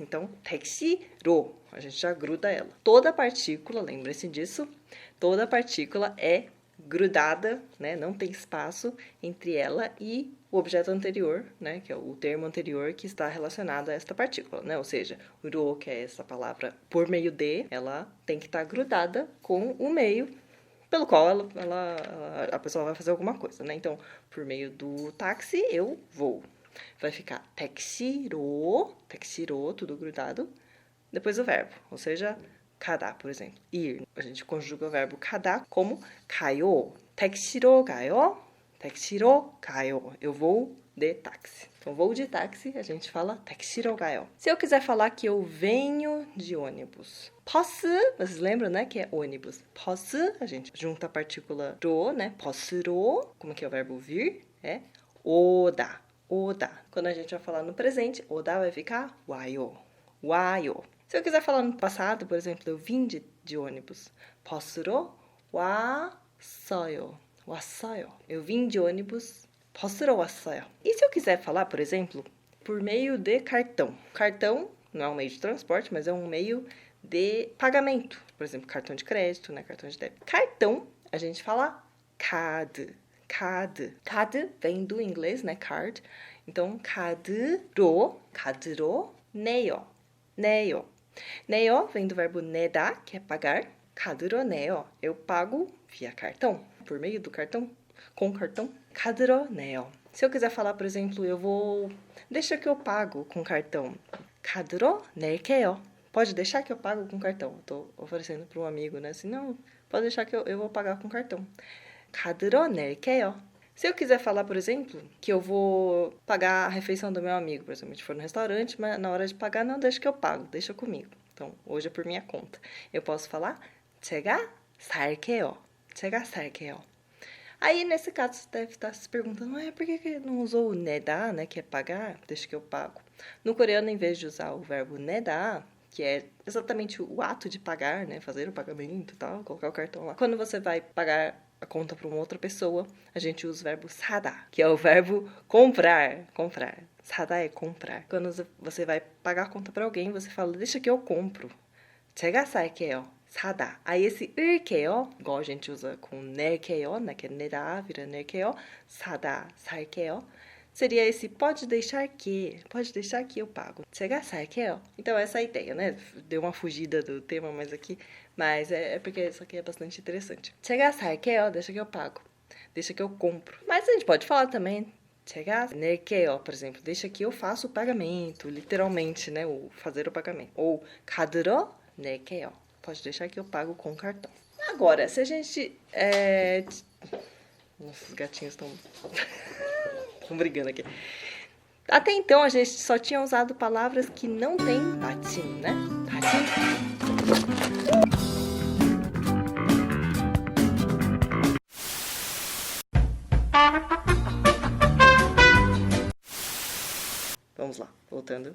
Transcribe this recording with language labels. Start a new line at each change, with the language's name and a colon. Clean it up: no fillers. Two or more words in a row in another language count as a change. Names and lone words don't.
Portuguese: Então, taxi-ro, a gente já gruda ela. Toda partícula, lembre-se disso, toda partícula é grudada, né, não tem espaço entre ela e o objeto anterior, né, que é o termo anterior que está relacionado a esta partícula, né, ou seja, o ro, que é essa palavra por meio de, ela tem que estar grudada com o meio pelo qual a pessoa vai fazer alguma coisa, né, então, por meio do táxi, eu vou. Vai ficar taxiro, tudo grudado, depois o verbo, ou seja, 가다, por exemplo, ir. A gente conjuga o verbo 가다 como 가요.
Korean: 택시로 가요. 택시로 가요.
Portuguese: Eu vou de táxi. Então, vou de táxi, a gente fala
Korean: 택시로 가요.
Portuguese: Se eu quiser falar que eu venho de ônibus, 버스, vocês lembram, né, que é ônibus. 버스, a gente junta a partícula 로, né, 버스로, como que é o verbo vir? É 오다, 오다. Quando a gente vai falar no presente, 오다 vai ficar 와요, 와요. Se eu quiser falar no passado, por exemplo, eu vim de ônibus.
Korean: 버스로 왔어요. 왔어요.
Portuguese: Eu vim de ônibus.
Korean: 버스로 왔어요.
Portuguese: E se eu quiser falar, por exemplo, por meio de cartão? Cartão não é um meio de transporte, mas é um meio de pagamento. Por exemplo, cartão de crédito, né? Cartão de débito. Cartão, a gente fala card. Card. Card vem do inglês, né? Card. Então,
Korean: 카드로 내요.
Portuguese: 내요. 내요 vem do verbo 내다, que é pagar.
Korean: 카드로 내요.
Portuguese: Eu pago via cartão, por meio do cartão, com cartão.
Korean: 카드로 내요.
Portuguese: Se eu quiser falar, por exemplo, eu vou... Deixa que eu pago com cartão.
Korean: 카드로 낼게요.
Portuguese: Pode deixar que eu pago com cartão. Eu tô oferecendo para um amigo, né? Assim, não, pode deixar que eu vou pagar com cartão.
Korean: 카드로 낼게요.
Portuguese: Se eu quiser falar, por exemplo, que eu vou pagar a refeição do meu amigo, por exemplo, a gente for no restaurante, mas na hora de pagar, não, deixa que eu pago, deixa comigo. Então, hoje é por minha conta. Eu posso falar,
Korean: 제가 살게요. 제가 살게요.
Portuguese: Aí, nesse caso, você deve estar se perguntando, por que não usou o 내다, né, que é pagar, deixa que eu pago. No coreano, em vez de usar o verbo 내다, que é exatamente o ato de pagar, né, fazer o pagamento e tal, colocar o cartão lá. Quando você vai pagar a conta para uma outra pessoa, a gente usa o verbo 사다, que é o verbo comprar, comprar. 사다 é comprar. Quando você vai pagar a conta para alguém, você fala, deixa que eu compro.
Korean: 제가 살게요. 사다.
Portuguese: Aí esse 을게요, igual a gente usa com 낼게요, né, que é 내다, vira 낼게요.
Korean: 사다, 살게요.
Portuguese: Seria esse pode deixar que eu pago.
Korean: 제가 살게요.
Portuguese: Então, essa é a ideia, né? Deu uma fugida do tema mais aqui, mas é porque isso aqui é bastante interessante.
Korean: 제가 살게요,
Portuguese: deixa que eu pago. Deixa que eu compro. Mas a gente pode falar também
Korean: 제가 낼게요,
Portuguese: por exemplo, deixa que eu faço o pagamento, literalmente, né? O fazer o pagamento. Ou
Korean: 카드로 낼게요.
Portuguese: Pode deixar que eu pago com cartão. Agora, se a gente... Nossa, os gatinhos estão... Estão brigando aqui. Até então, a gente só tinha usado palavras que não tem patim, né? Patim. Vamos lá, voltando.